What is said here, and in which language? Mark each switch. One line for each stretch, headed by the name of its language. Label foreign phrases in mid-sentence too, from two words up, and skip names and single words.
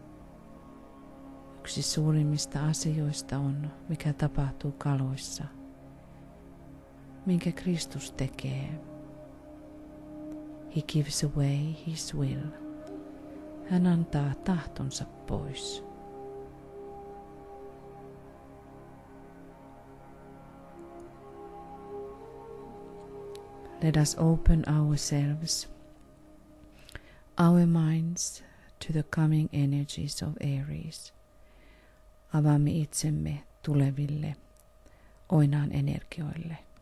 Finnish: Yksi suurimmista asioista on, mikä tapahtuu kaloissa, minkä Kristus tekee.
English: He gives away his will.
Finnish: Hän antaa tahtonsa pois.
English: Let us open ourselves, our minds to the coming energies of Aries.
Finnish: Avaamme itsemme tuleville oinaan energioille.